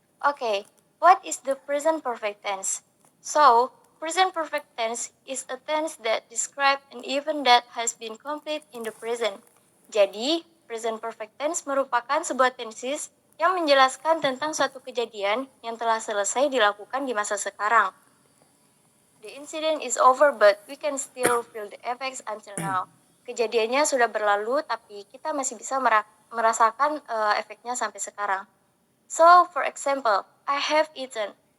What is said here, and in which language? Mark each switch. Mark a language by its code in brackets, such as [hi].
[en] Okay, what is the present perfect tense? So, present perfect tense is a tense that describes an event that has been complete in the present. [id] Jadi, present perfect tense merupakan sebuah tenses yang menjelaskan tentang suatu kejadian yang telah selesai dilakukan di masa sekarang. [en] The incident is over, but we can still feel the effects until now. [id] Kejadiannya sudah berlalu, tapi kita masih bisa merasakan efeknya sampai sekarang. [en] So, for example, I have eaten.